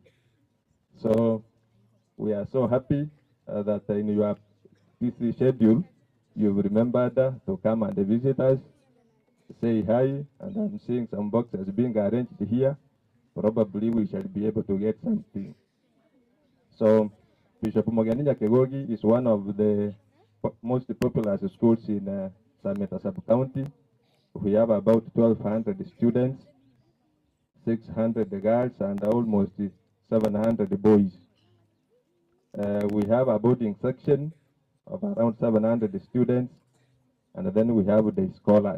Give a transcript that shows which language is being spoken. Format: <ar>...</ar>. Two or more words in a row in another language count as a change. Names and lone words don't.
<en>So we are so happy that in your busy schedule, you've remembered to come and visit us, say hi, and I'm seeing some boxes being arranged here probably we shall be able to get something. So Bishop Mogiani Kegogi is one of the most popular schools in Sameta sub-county. We have about 1,200 students, 600 girls, and almost 700 boys. We have a boarding section of around 700 students, and then we have the scholars.</en>